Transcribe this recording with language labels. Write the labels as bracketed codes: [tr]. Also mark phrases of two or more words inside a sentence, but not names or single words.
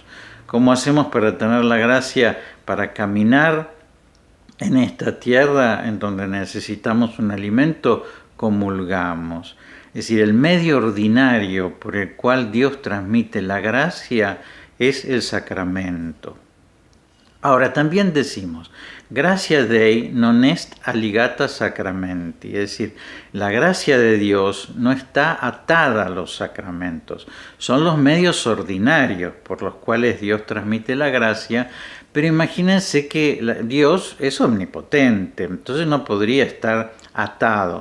[es] ¿Cómo hacemos para tener la gracia para caminar en esta tierra en donde necesitamos un alimento? Comulgamos. Es decir, el medio ordinario por el cual Dios transmite la gracia es el sacramento. Ahora, también decimos, [la] gratia Dei non est alligata sacramenti, [es] es decir, la gracia de Dios no está atada a los sacramentos, son los medios ordinarios por los cuales Dios transmite la gracia, pero imagínense que Dios es omnipotente, entonces no podría estar atado.